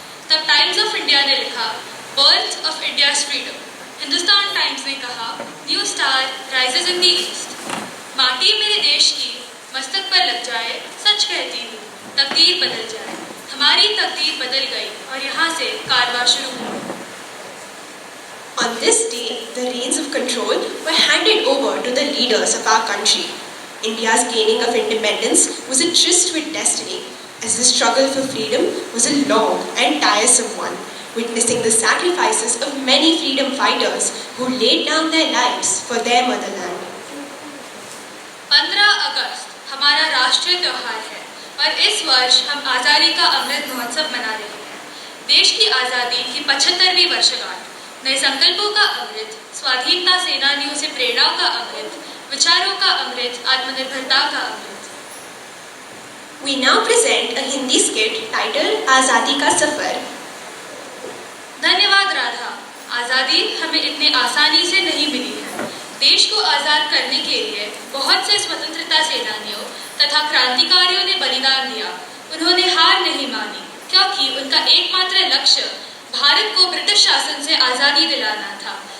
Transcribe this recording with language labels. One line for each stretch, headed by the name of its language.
Hindi: तब times of India ने लिखा,
English: Birth of India's freedom.
Hindi: Hindustan times ने कहा,
English: New star rises in the east.
Hindi: माटी मेरे देश की मस्तक पर लग जाए, सच कहती हूँ तकदीर बदल जाए। हमारी तकदीर बदल गई और यहाँ से कारवां शुरू हुआ।
English: On this day, the reins of control were handed over to the leaders of our country. India's gaining of independence was a tryst with destiny, as the struggle for freedom was a long and tiresome one, witnessing the sacrifices of many freedom fighters who laid down their lives for their motherland.
Hindi: 15 अगस्त हमारा राष्ट्रीय त्योहार है और इस वर्ष हम आज़ादी का अमृत महोत्सव मना रहे हैं। देश की आज़ादी की 75वीं वर्षगांठ, नए संकल्पों का अमृत, स्वाधीनता सेनानियों से प्रेरणा का अमृत, विचारों का अमृत, आत्मनिर्भरता का अमृत।
English: We now present a Hindi skit titled आज़ादी का सफर।
Hindi: धन्यवाद राधा। आज़ादी हमें इतने आसानी से नहीं मिली है। देश को आज़ाद करने के लिए बहुत से स्वतंत्रता सेनानियों तथा क्रांतिकारियों ने बलिदान दिया। उन्होंने हार नहीं मानी, क्योंकि उनका एकमात्र लक्ष्य भारत को ब्रिटिश शासन से आज़ादी दिलाना था।